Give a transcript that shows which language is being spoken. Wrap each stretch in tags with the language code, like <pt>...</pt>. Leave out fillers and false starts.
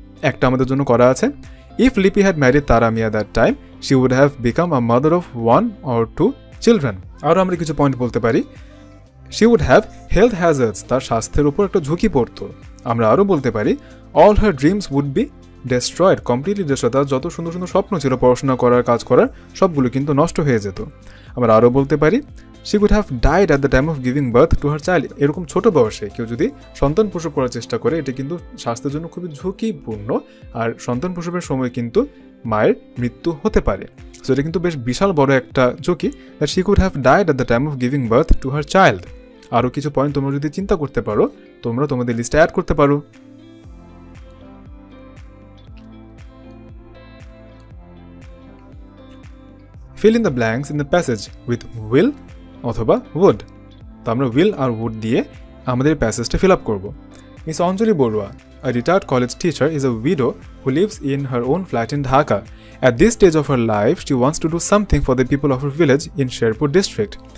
<bn>একটা আমাদের জন্য করা আছে,</bn> <en>If Lipi had married Taramia that time she would have become a mother of 1 or 2 children.</en> <bn>আরও আমরা কিছু পয়েন্ট বলতে পারি,</bn> <en>she would have health hazards,</en> <bn>তার স্বাস্থ্যের উপর একটা ঝুঁকি পড়তো। আমরা আরও বলতে পারি</bn> <en>all her dreams would be destroyed, completely destroyed,</en> <bn>তার যত সুন্দর সুন্দর স্বপ্ন ছিল পড়াশোনা করার, কাজ করার, সবগুলো কিন্তু নষ্ট হয়ে যেত। আমরা আরও বলতে পারি</bn> <en>she would have died at the time of giving birth to her child.</en> <bn>এরকম ছোট বয়সে কেউ যদি সন্তান প্রসব করার চেষ্টা করে, এটা কিন্তু স্বাস্থ্যের জন্য খুবই ঝুঁকিপূর্ণ, আর সন্তান প্রসবের সময় কিন্তু মায়ের মৃত্যু হতে পারে। সো এটা কিন্তু বেশ বিশাল বড় একটা ঝুঁকি,</bn> <en>that she could have died at the time of giving birth to her child.</en> <bn>আরও কিছু পয়েন্ট তোমরা যদি চিন্তা করতে পারো, তোমরা তোমাদের লিস্টে অ্যাড করতে পারো।</bn> <en>Fill in the blanks in the passage with will অথবা would।</en> <bn>তো আমরা will আর would দিয়ে আমাদের প্যাসেজটা ফিল আপ করবো।</bn> <en>Miss Anjali Barua, a retired college teacher, is a widow who lives in her own flat in Dhaka. At this stage of her life, she wants to do something for the people of her village in Sherpur district.</en>